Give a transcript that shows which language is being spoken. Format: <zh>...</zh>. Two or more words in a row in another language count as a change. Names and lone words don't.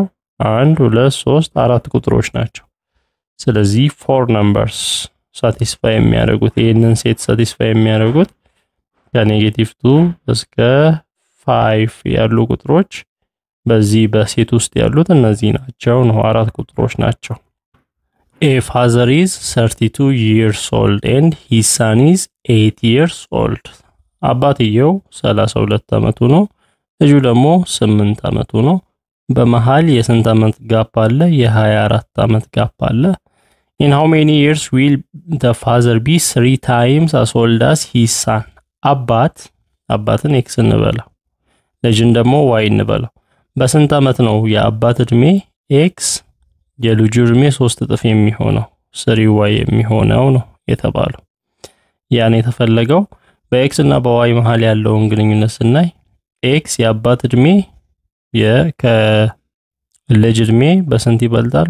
<am>1 2 3 4 ቁጥሮች ናቸው። ስለዚህ 4 numbers ሳቲስፋይ የሚያደርጉት ይሄንን ሴት ሳቲስፋይ የሚያደርጉት ከኔጌቲቭ 2 እስከ 5 ያሉ ቁጥሮች በዚህ በሴት ውስጥ ያሉት እነዚህ ናቸው ነው 4 ቁጥሮች ናቸው።</am> <en>A father is 32 years old and his son is 8 years old.</en> <am>አባትየው 32 ዓመቱ ነው ልጁ ደግሞ 8 ዓመቱ ነው። በመሃል የስንት ዓመት ጋፕ አለ? የ24 ዓመት ጋፕ አለ።</am> <en>In how many years will the father be 3 times as old as his son?</en> <am>አባትን x እንበለው ልጅን ደግሞ y እንበለው። በስንት ዓመት ነው የአባት እድሜ x የልጁ እድሜ 3 እጥፍ የሚሆነው 3y የሚሆነው ነው የተባለው። ያን የተፈለገው በx እና በy መሃል ያለውን ግንኙነት ስናይ x የአባት እድሜ ከልጅ እድሜ በስንት ይበልጣል?</am>